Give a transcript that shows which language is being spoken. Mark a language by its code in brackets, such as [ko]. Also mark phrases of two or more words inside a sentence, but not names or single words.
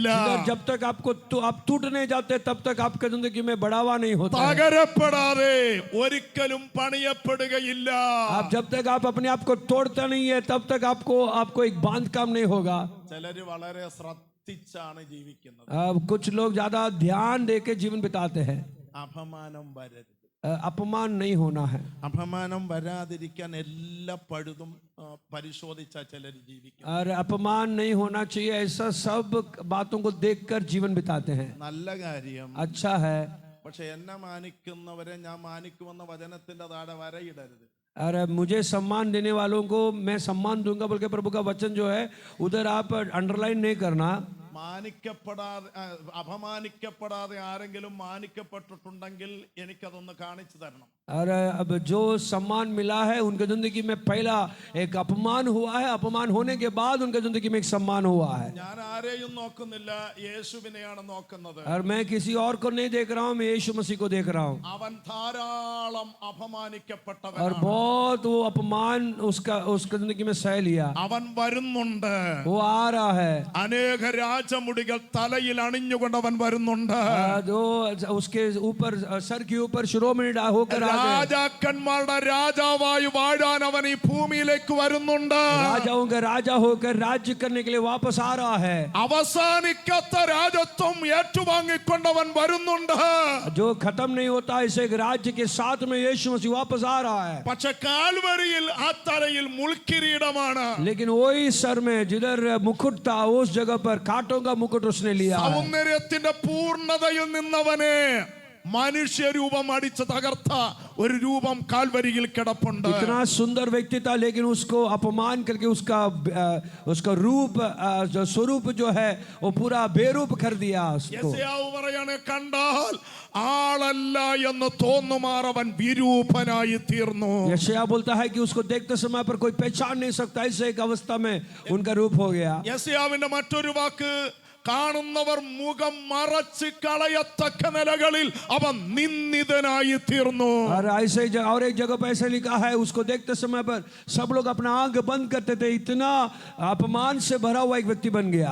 [hi] जिधर जब तक आपको आप टूट नहीं जाते तब तक आपके जिंदगी में बढ़ावा नहीं होता है. [ml] തകരപ്പെടാതെ ഒരിക്കലും പണിയപ്പെടുകയില്ല. [hi] आप जब तक आप अपने आप को तोड़ता नहीं है तब तक आपको एक बांध काम नहीं होगा. [ml] ചിലര് വളരെ ശ്രദ്ധിച്ചാണ് ജീവിക്കുന്നത്. [hi] कुछ लोग ज्यादा ध्यान देके जीवन बिताते हैं. [ml] അപമാനം വരരുത്. [hi] अपमान नहीं होना है. [ml] അപമാനം വരാതിരിക്കാൻ എല്ലാ പഴുതും പരിശോധിച്ച ചിലർ ജീവിക്കും. [hi] और अपमान नहीं होना चाहिए ऐसा सब बातों को देखकर जीवन बिताते हैं. [ml] നല്ല കാര്യം. [hi] अच्छा है. [ml] പക്ഷെ എന്നെ മാനിക്കുന്നവരെ ഞാൻ മാനിക്കുമെന്ന വചനത്തിന്റെ താഴെ വരയിടരുത്. [hi] अरे मुझे सम्मान देने वालों को मैं सम्मान दूंगा बोल के प्रभु का वचन जो है उधर आप अंडरलाइन नहीं करना. [ml] മാനിക്കപ്പെടാതെ അപമാനിക്കപ്പെടാതെ ആരെങ്കിലും മാനിക്കപ്പെട്ടിട്ടുണ്ടെങ്കിൽ എനിക്കതൊന്ന് കാണിച്ചു തരണം. [hi] और अब जो सम्मान मिला है उनके जिंदगी में पहला एक अपमान हुआ है, अपमान होने के बाद उनके जिंदगी में एक सम्मान हुआ है. [ml] ഞാൻ ആരെയും നോക്കുന്നില്ല, യേശുവിനെയാണ് നോക്കുന്നത്. [hi] और मैं किसी और को नहीं देख रहा हूँ, मैं यीशु मसीह को देख रहा हूँ. [ml] അവൻ ധാരാളം അപമാനിക്കപ്പെട്ടവൻ. [hi] और बहुत वो अपमान उसका जिंदगी में सह लिया. [ml] അവൻ വരുന്നുണ്ട്. [hi] वो आ रहा है. [ml] അനേക രാജമുടികൾ തലയിൽ അണിഞ്ഞുകൊണ്ട് അവൻ വരുന്നുണ്ട്. [hi] जो उसके ऊपर सर के ऊपर शिरोमणि होकर [ml] രാജാക്കന്മാരുടെ രാജാവായി വാഴാൻ അവൻ ഈ ഭൂമിയിലേക്ക് വരുന്നുണ്ട്. [hi] राजाओं का राजा होकर राज्य करने के लिए वापस आ रहा है. [ml] അവസാനിക്കാത്ത രാജത്വം ഏറ്റുവാങ്ങിക്കൊണ്ടവൻ വരുന്നുണ്ട്. [hi] जो खत्म नहीं होता इस एक राज्य के साथ में यीशु मसीह वापस आ रहा है. [ml] പക്ഷെ കാൽവരിയിൽ ആ തലയിൽ മുൾക്കിരീടമാണ്. [hi] लेकिन वही सर में जिधर मुकुट था उस जगह पर कांटों का मुकुट उसने लिया है. [ml] സൗന്ദര്യത്തിന്റെ പൂർണ്ണതയിൽ നിന്നവനെ മനുഷ്യരൂപം അടിച്ച് തകർത്ത ഒരു രൂപം കാൽവരിയിൽ കിടപ്പുണ്ട്. [hi] इतना सुंदर व्यक्ति था लेकिन उसको अपमान करके उसका रूप जो स्वरूप जो है वो पूरा बेरूप कर दिया उसको. [ml] യെശയ്യാവ് പറയാണ്, കണ്ടാൽ ആളല്ല എന്ന് തോന്നുമാർ അവൻ വിരൂപനായി തീർന്നു. [hi] यशायाह बोलता है कि उसको देखते समय पर कोई पहचान नहीं सकता, ऐसे एक अवस्था में उनका रूप हो गया. [ml] യെശയ്യാവിന്റെ മറ്റൊരു വാക്ക്, കാണുന്നവർ മുഖം മറച്ച് കളയത്തക്ക നിലകളിൽ അവൻ നിന്ദിതനായി തീർന്നു. [hi] और ऐसे और एक जगह पर ऐसे लिखा है, उसको देखते समय पर सब लोग अपना आंख बंद करते थे, इतना अपमान से भरा हुआ एक व्यक्ति बन गया.